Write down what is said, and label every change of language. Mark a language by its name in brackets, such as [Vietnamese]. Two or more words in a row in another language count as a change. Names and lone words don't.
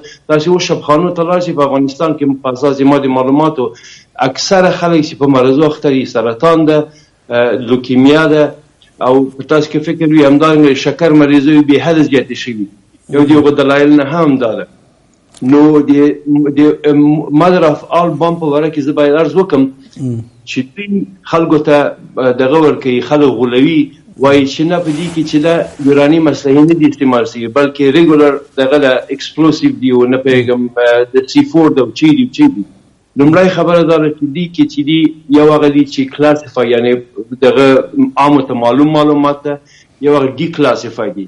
[Pashto] تاسې اوس شبخانو ته لاړ شئ په افغانستان کې په اساس ما د معلوماتو اکثره خلک چې په مرضو اخته دي سرطان ده، لوکیمیا ده، او تاسو کې فکر وي همدارنګه شکر مریضوي به حد زیاتې شوي یو د دلایل نه هم دا ده. نو د [English] mother of all bomb [Pashto] په وره کې زه باید عرض وکم چې دوی خلکو ته دغه ورکوي، خلک غولوي، وایي چې نه په دې کې چې دا یورانیم اسلحې نه دي استعمال شوي بلکې ریګولر دغه د ایکسپلوسیو دي او نه پوهېږم د C4 د چی دي. لومړی خبره دا ده چې دي کې چې دي یو هغه دي چې کلاسیفای یعنې دغه عامو ته معلومات ته، یو هغه ډي کلاسیفای دي.